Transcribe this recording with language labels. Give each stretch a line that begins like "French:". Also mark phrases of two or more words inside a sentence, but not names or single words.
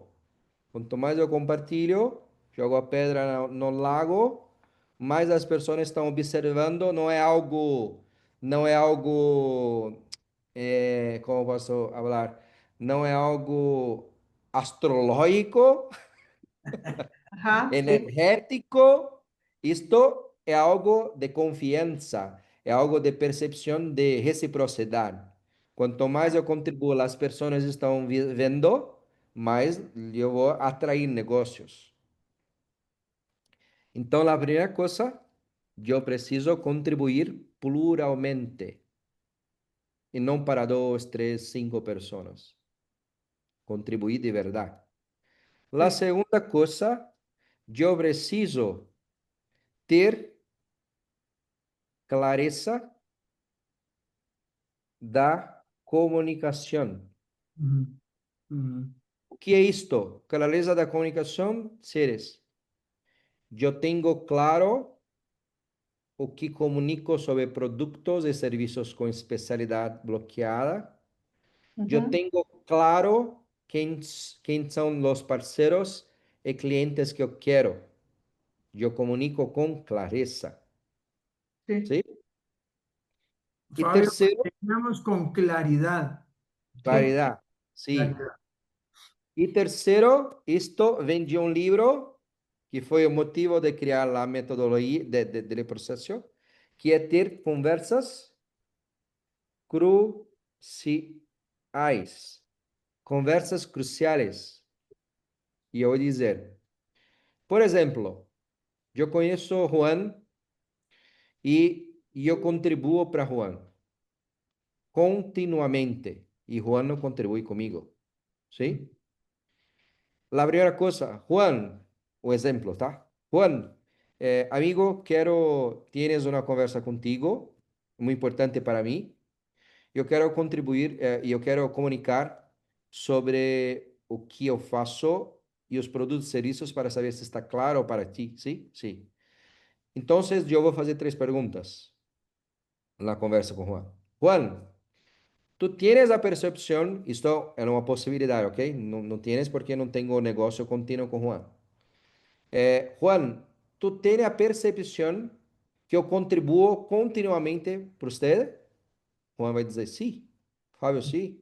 Portuguese: Quanto mais eu compartilho, jogo a pedra no lago, mais as pessoas estão observando. Não é algo, como posso falar? Não é algo astrológico,
Spanish: Ajá, sí, Energético, esto es algo de confianza, es algo de percepción de reciprocidad. Cuanto más yo contribuyo, las personas están viendo, más yo voy a atraer negocios. Entonces, la primera cosa, yo preciso contribuir pluralmente y no para 2, 3, 5 personas. Contribuir de verdad. La sí. segunda cosa,
Portuguese: yo preciso ter clareza da comunicação. Ujú, ujú, O que é isto? Clareza da comunicação, seres. Eu tenho claro o que comunico sobre produtos e serviços com especialidade bloqueada. Eu Ujú, tenho claro quem são os parceiros e clientes que eu quero. Eu comunico com clareza.
Spanish: sí,
Portuguese: ¿Sí? E Fabio, terceiro,
Spanish: terminamos con claridad. ¿Ok? sí.
Portuguese: claridade. Sim.
Spanish: Claridad.
Portuguese: E terceiro, isto vem de um livro que foi o motivo de criar a metodologia de processo, que é ter conversas cruciais. Conversas cruciais. E eu vou dizer, por exemplo, eu conheço Juan e eu contribuo para Juan continuamente. E Juan não contribui comigo.
Spanish: ¿Sí? La primera cosa, Juan, o ejemplo, ¿tá? Juan, amigo, tienes una conversa contigo, muy importante para mí.
Portuguese: Eu quero contribuir e eu quero comunicar sobre o que eu faço e os produtos e serviços para saber se está claro para ti, ¿sí?
Spanish: Sí.
Portuguese: Então, eu vou fazer 3 perguntas na conversa com Juan.
Spanish: Juan, tú tienes la percepción, esto es una posibilidad, ¿ok? No, no tienes porque no tengo negocio continuo con Juan. Juan, ¿tú tienes la percepción que yo contribuo continuamente para usted? Juan va a decir, sí. Fabio, sí.